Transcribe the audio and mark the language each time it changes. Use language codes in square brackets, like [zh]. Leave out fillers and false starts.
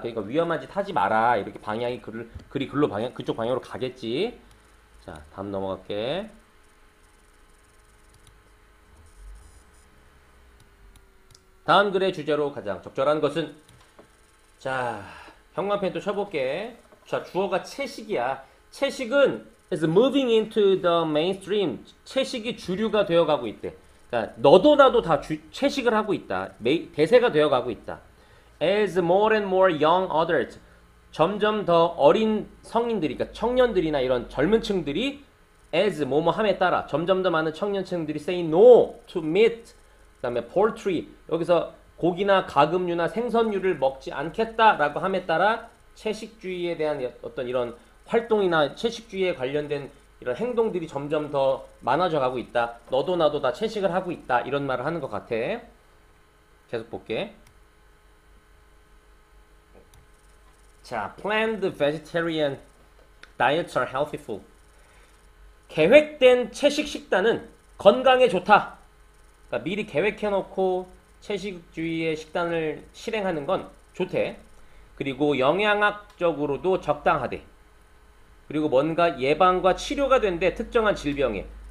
[ko] 그러니까 위험한 짓 하지 마라. 이렇게 방향이 글이 글로 그쪽 방향으로 가겠지. 자, 다음 넘어갈게. 다음 글의 주제로 가장 적절한 것은, 자, 형광펜 또 쳐볼게. 자, 주어가 채식이야. 채식은 [en] is moving into the mainstream. [ko] 채식이 주류가 되어가고 있대. 그러니까 너도 나도 다 채식을 하고 있다. 대세가 되어가고 있다. [en] As more and more young adults, [ko] 점점 더 어린 성인들이, 그러니까 청년들이나 이런 젊은 층들이 as 뭐뭐함에 따라 점점 더 많은 청년층들이 [en] say no to meat, [ko] 그다음에 poultry, 여기서 고기나 가금류나 생선류를 먹지 않겠다라고 함에 따라 채식주의에 대한 어떤 이런 활동이나 채식주의에 관련된 이런 행동들이 점점 더 많아져 가고 있다. 너도 나도 다 채식을 하고 있다. 이런 말을 하는 것 같아. 계속 볼게. [en] 자, planned vegetarian diets are healthy food. [ko] 계획된 채식 식단은 건강에 좋다. 그러니까 미리 계획해놓고 채식주의의 식단을 실행하는 건 좋대. 그리고 영양학적으로도 적당하대. 그리고 뭔가 예방과 치료가 된대. 특정한 질병에.